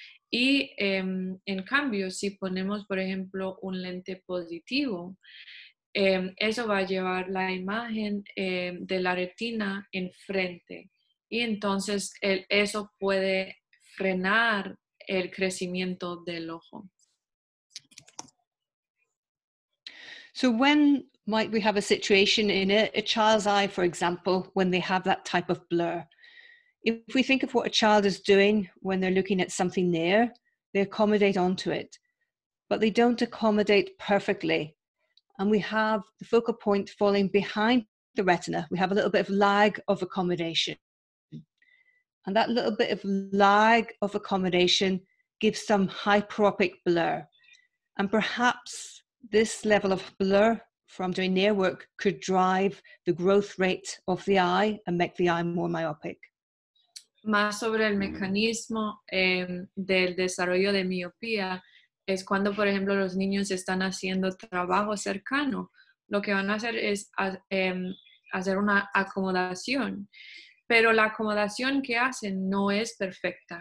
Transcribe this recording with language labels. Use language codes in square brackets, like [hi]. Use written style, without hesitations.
[es] Y en cambio, si ponemos, por ejemplo, un lente positivo, eso va a llevar la imagen de la retina enfrente. Y entonces eso puede frenar el crecimiento del ojo. [en] So when might we have a situation in a child's eye, for example, when they have that type of blur? If we think of what a child is doing when they're looking at something near, they accommodate onto it, but they don't accommodate perfectly. And we have the focal point falling behind the retina. We have a little bit of lag of accommodation. And that little bit of lag of accommodation gives some hyperopic blur. And perhaps this level of blur from doing near work could drive the growth rate of the eye and make the eye more myopic. [es] Más sobre el mecanismo del desarrollo de miopía es cuando, por ejemplo, los niños están haciendo trabajo cercano. Lo que van a hacer es hacer una acomodación, pero la acomodación que hacen no es perfecta.